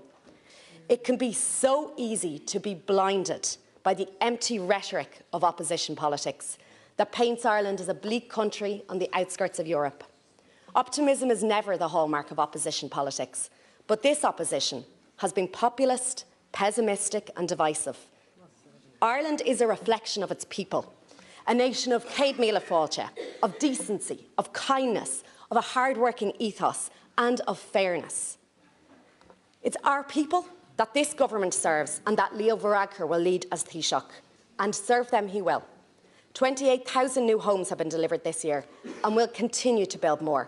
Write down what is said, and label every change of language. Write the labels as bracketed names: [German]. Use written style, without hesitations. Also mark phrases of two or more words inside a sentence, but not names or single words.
[English] It can be so easy to be blinded by the empty rhetoric of opposition politics that paints Ireland as a bleak country on the outskirts of Europe. Optimism is never the hallmark of opposition politics, but this opposition has been populist, pessimistic and divisive. Ireland is a reflection of its people, a nation of [Irish] céad míle fáilte, [English] of decency, of kindness, of a hard-working ethos and of fairness. It's our people that this government serves and that Leo Varadkar will lead as Taoiseach, and serve them he will. 28,000 new homes have been delivered this year and will continue to build more.